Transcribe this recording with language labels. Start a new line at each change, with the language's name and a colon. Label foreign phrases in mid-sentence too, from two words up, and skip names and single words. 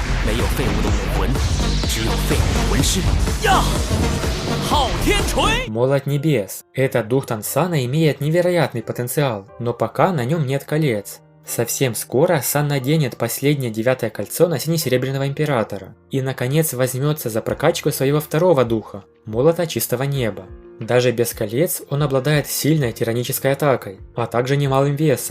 Chinese: 没有废物的武魂，只有废物的魂师。呀！昊天锤！
Russian: Молот небес. Этот дух Тансана имеет невероятный потенциал, но пока на нем нет колец. Совсем скоро Сан наденет последнее 9-е кольцо на сине-серебряного императора и наконец возьмется за прокачку своего второго духа, молота чистого неба. Даже без колец он обладает сильной тиранической атакой, а также немалым весом.